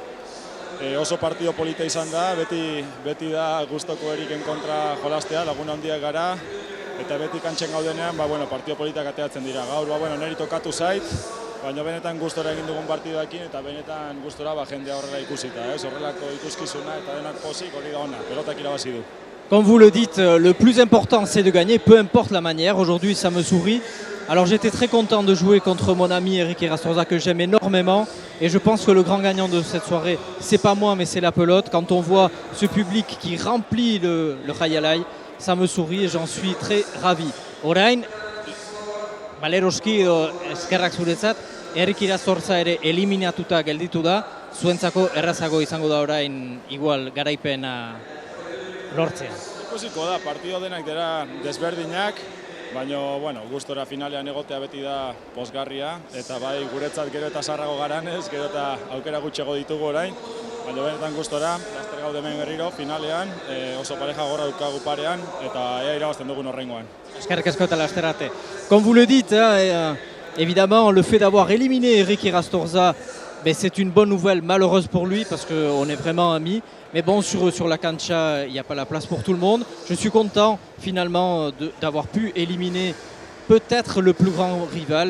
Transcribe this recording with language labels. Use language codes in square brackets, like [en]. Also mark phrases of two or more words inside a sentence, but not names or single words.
[eu] Oso partido polita izan da, beti da gustoko Eriken kontra jolastea, laguna handiak gara, eta beti kantxen gaudenean, partido politak ateatzen dira. Gaur, niri tokatu zait, baina benetan gustora egin dugun partidoekin, eta benetan gustora jendea horrela ikusita, horrelako ikuskizuna eta denak pozik hori da ona, pelotak irabazi du. [fr] Comme vous le dites, le plus important c'est de gagner, peu importe la manière. Aujourd'hui ça me sourit. Alors j'étais très content de jouer contre mon ami Eric Erastorza que j'aime énormément. Et je pense que le grand gagnant de cette soirée, c'est pas moi mais c'est la pelote. Quand on voit ce public qui remplit le Jaialai, ça me sourit et j'en suis très ravi. [eu] Orain, Baleroski edo eskerrak zuretzat, Eric Erastorza ere eliminatuta gelditu da. Zuentzako errazago izango da orain igual garaipena lortzea. Ikusiko da, partido denak dira desberdinak, baina gustora finalean egotea beti da pozgarria, eta bai guretzat gero eta sarrago garanez, gero eta aukera gutxego ditugu orain, baina benetan gustora, laster gaude hemen berriro, finalean, oso pareja gorra dukagu parean, eta ea irabazten dugun horrengoan. Eskerrik asko eta laster arte. [fr] Comme vous le dites, évidemment, le fait d'avoir éliminé Eric Erastorza Mais c'est une bonne nouvelle, malheureuse pour lui parce qu'on est vraiment amis. Mais bon, sur la cancha, il n'y a pas la place pour tout le monde. Je suis content finalement d'avoir pu éliminer peut-être le plus grand rival.